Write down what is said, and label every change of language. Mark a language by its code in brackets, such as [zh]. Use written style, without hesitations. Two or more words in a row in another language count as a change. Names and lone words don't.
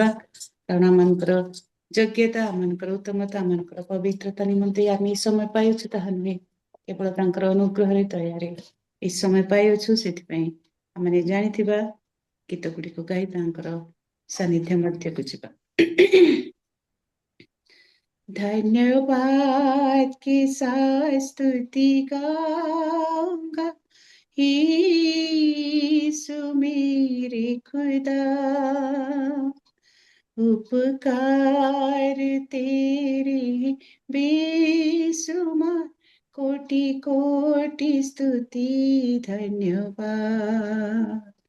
[or] କାରଣ ଆମମାନଙ୍କର ଯୋଗ୍ୟତା, ଆମମାନଙ୍କର ଉତ୍ତମତା, ଆମମାନଙ୍କର ପବିତ୍ରତା ନିମନ୍ତେ ଆମେ ଏ ସମୟ ପାଇଅଛୁ ତାହା ନୁହେଁ, କେବଳ ତାଙ୍କର ଅନୁଗ୍ରହରେ ଦୟାରେ ଏ ସମୟ ପାଇଅଛୁ। ସେଥିପାଇଁ ଆମେ ଜାଣିଥିବା ଗୀତ ଗୁଡ଼ିକୁ ଗାଇ ତାଙ୍କର ସାନ୍ନିଧ୍ୟ ମଧ୍ୟକୁ ଯିବା। [hi] धन्यवाद के साथ स्तुति गाऊंगा, यीशु मेरे खुदा। उपकार तेरे बेसुमार, कोटि कोटि स्तुति धन्यवाद।